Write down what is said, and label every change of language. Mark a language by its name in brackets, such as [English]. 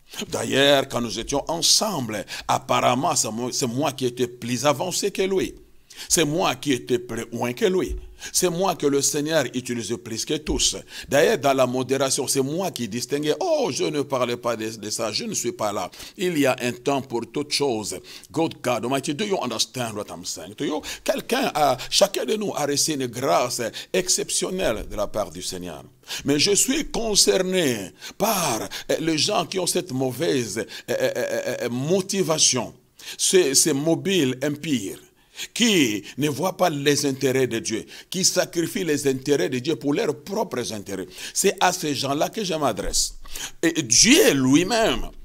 [French] D'ailleurs, quand nous étions ensemble, apparemment, c'est moi qui étais plus avancé que lui. C'est moi qui étais plus loin que lui. C'est moi que le Seigneur utilise plus que tous. D'ailleurs, dans la modération, c'est moi qui distinguais. Oh, je ne parlais pas de ça, je ne suis pas là. Il y a un temps pour toutes choses. [English] God Almighty, do you understand what I'm saying to you? [French] Chacun de nous a reçu une grâce exceptionnelle de la part du Seigneur. Mais je suis concerné par les gens qui ont cette mauvaise motivation, ces mobiles impires, qui ne voient pas les intérêts de Dieu, qui sacrifient les intérêts de Dieu pour leurs propres intérêts. C'est à ces gens-là que je m'adresse. Et Dieu lui-même